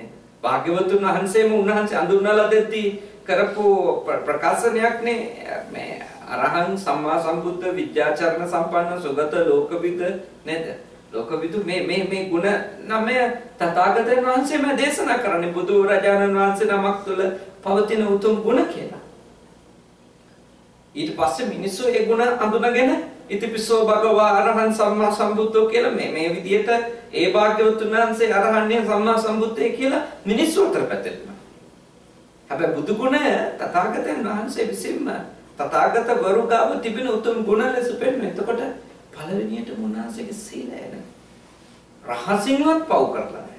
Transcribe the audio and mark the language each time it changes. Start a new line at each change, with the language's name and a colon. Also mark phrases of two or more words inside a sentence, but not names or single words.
Sinhala: භාග්‍යවතුන් වහන්සේම උන්වහන්සේ අඳුන්වලා දෙද්දී කරපු ප්‍රකාශනයක්නේ මේ
Pali: අරහං සම්මා සම්බුද්ධ විද්‍යාචරණ සම්පන්න සුගත ලෝකවිද
Sinhala: නේද? ලෝකවිදු මේ ගුණ නමය තථාගතයන් වහන්සේම දේශනා කරන්නේ බුදු රජාණන් වහන්සේ නමක් තුළ පවතින උතුම් ගුණ කියලා. ඊට පස්සේ මිනිස්සු ඒ ගුණ අඳුනගෙන
Pali: ඉතිපිසෝ භගවා අරහං සම්මා සම්බුද්ධෝ
Sinhala: කියලා මේ විදිහට ඒ භාග්‍යවතුන් වහන්සේ අරහන්නේ සම්මා සම්බුද්ධය කියලා මිනිස්සු අතර පැතිරෙනවා. හැබැයි බුදු ගුණ තථාගතයන් වහන්සේ විසින්ම තථාගත වරුගාව තිබෙන උතුම් ගුණ ලෙස පෙන්වන. එතකොට පළවෙනියට මුනාසේගේ සීලය නේ. රහසින්වත් පව් කරලා නැහැ.